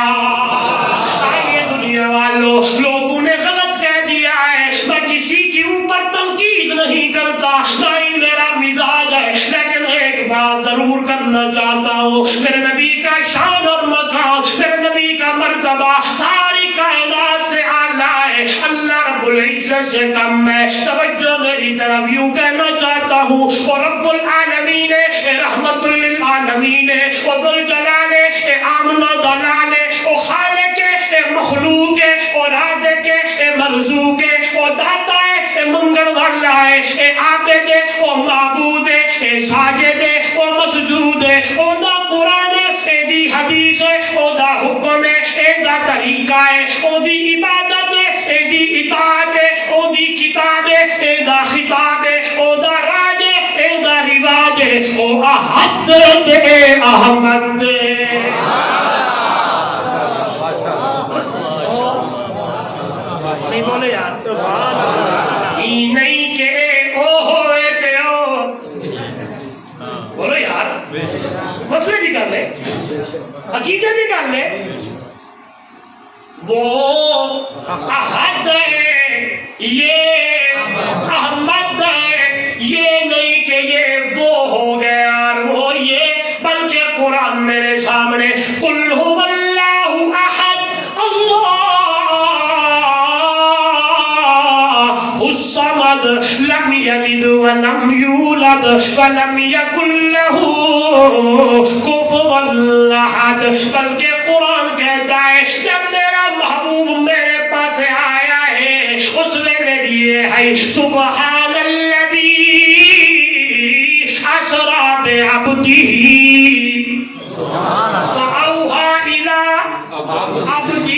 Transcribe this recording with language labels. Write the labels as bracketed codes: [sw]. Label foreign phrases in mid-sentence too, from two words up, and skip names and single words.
[ur] آئیے دنیا والوں، لوگوں نے غلط کہہ دیا ہے، میں کسی کے اوپر تنقید نہیں کرتا، نہ ہی میرا مزاج ہے، لیکن ایک بات ضرور کرنا چاہتا ہوں، میرے نبی کا شان اور مقام، میرے نبی کا مرتبہ ساری کائنات سے اعلیٰ ہے، [ar] اللہ رب العزت [ur] سے کم ہے۔ توجہ میری طرف یوں کہنا چاہتا ہوں، اور [ar] رب العالمین رحمت للعالمین [ur] و ذوالجلال آمنہ دلال [pa] او خالق مخلوق او رازق مرزوق او داتا منگل والا ہے، عابد او معبود ساجد او مسجود، او دا قرآن دی حدیث، او دا حکم، اے دا طریقہ ہے، او دی عبادت، اے دی اطاعت، او دی کتاب، اے دا خطاب، او دا راج، اے دا رواج، او احد تے احمد۔ نہیں بولے یار نہیں کہ او ہوئے تے او، [ur] بولو یار مسئلے کی گل ہے، عقیدے کی گل ہے، وہ احد ہے یہ احمد ہے، یہ نہیں کہ یہ وہ ہو گیا اور وہ یہ، بلکہ قرآن میرے سامنے [ar] قل هو اللہ احد اللہ الصمد یولد لم یلد ولم یولد ولم یکن لہ کفوا احد. [ur] بلکہ قرآن کہتا ہے جب میرا محبوب میرے پاس آیا ہے اس نے لیے ہے [ar] سبحان الذی اسرا بعبدہ فاوحی الی عبدہ.